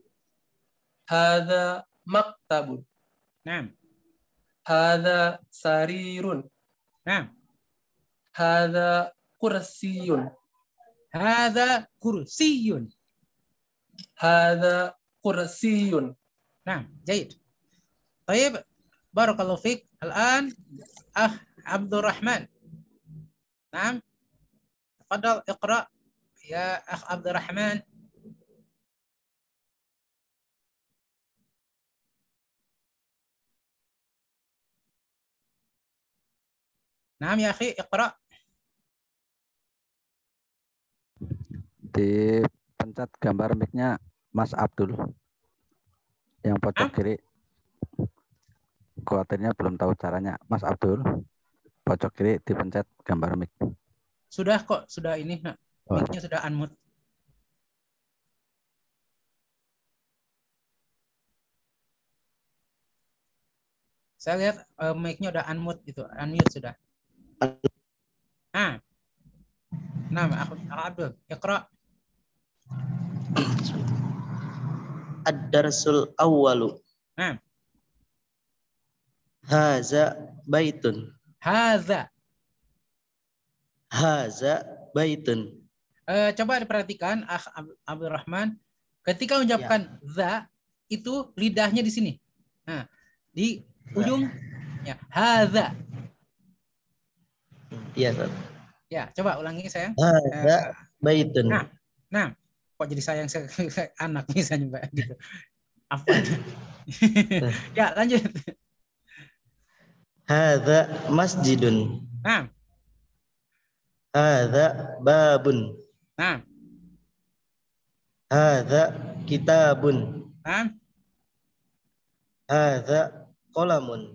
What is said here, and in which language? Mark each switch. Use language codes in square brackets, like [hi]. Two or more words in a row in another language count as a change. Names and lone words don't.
[ar] هذا مكتب. Naam. هذا سرير. Naam. هذا كرسي. هذا كرسي. هذا كرسي. نعم جيد طيب بارك الله فيك الآن أخ عبد الرحمن نعم تفضل اقرأ يا أخ عبد الرحمن نعم يا أخي اقرأ [id] Dipencet gambar mic-nya Mas Abdul. Yang pojok kiri. Khawatirnya belum tahu caranya. Mas Abdul, pojok kiri dipencet gambar mic. sudah kok, sudah ini nak. Mic-nya sudah unmute. Saya lihat mic-nya udah unmute itu, unmute sudah. Ah. Nah, aku Abdul, iqra. [ar] الدرس الأول. [id] Nah. [ar] هذا بيت. Haza. هذا بيت. [id] Coba diperhatikan Akh Abdul Rahman, ketika mengucapkan za itu lidahnya di sini. Nah, di ujung ya, haza. Iya, Ustaz. Ya, coba ulangi sayang. [ar] هذا بيت. [id] Nah, kok jadi sayang anak misalnya Mbak gitu. Apa? Ya, lanjut. [ar] هذا مسجد. [id] Nah. [ar] هذا باب. [id] Nah. [ar] هذا كتاب. [id] Nah. [ar] هذا قلم.